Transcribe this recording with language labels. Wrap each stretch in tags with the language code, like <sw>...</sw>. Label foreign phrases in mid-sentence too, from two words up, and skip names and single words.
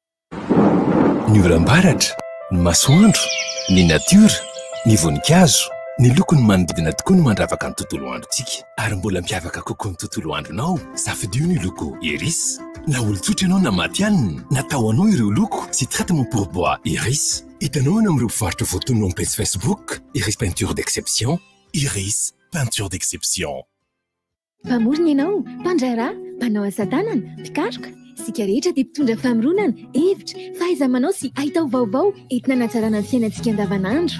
<mg>Ny oram-baratra, ny masoandro, ny natiora, ny voninkazo, ny lokony manodidina tokoa no mandravaka ny tontolo androntsika. Ary mbola mpiavaka kokoa ny tontolo andronao, safidio ny loko Iris. Na olon-tsotra ianao na maty hanina, natao anao ireo loko sy</mg> <fr>traitement pour bois</fr> <mg>Iris. Hitanao any amin'ireo mpivarotra voatonona amin'ny page Facebook Iris Peinture d'Exception. Iris Peinture d'Exception. Mpamorona ianao, mpandraharaha, mpanao asa tanana, mpikaroka. Sika rehetra dia mpitondra famoronana, hevitra, fahaiza-manao sy ahitao vaovao entina hanatsarana ny fiainantsika andavanandro.</mg>